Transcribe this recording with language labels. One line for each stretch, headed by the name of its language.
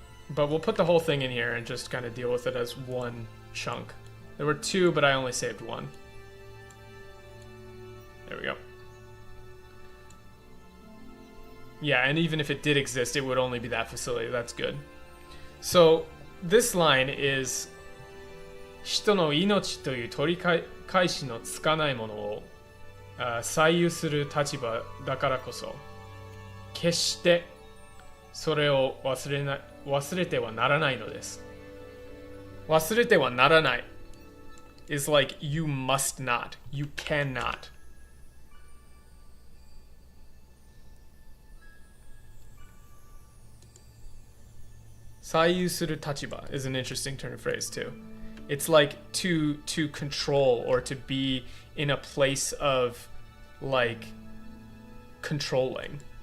English: But we'll put the whole thing in here and just kind of deal with it as one chunk. There were two, but I only saved one. There we go. Yeah, and even if it did exist, it would only be that facility. That's good. So this line is
Japanese: 人の命という取り返しのつかないものを左右する立場だからこそ決してそれを忘れてはならないのです。
English: 忘れてはならない is like you must not, you cannot. Sayu suru tachiba is an interesting turn of phrase too. It's like to control or to be in a place of like controlling.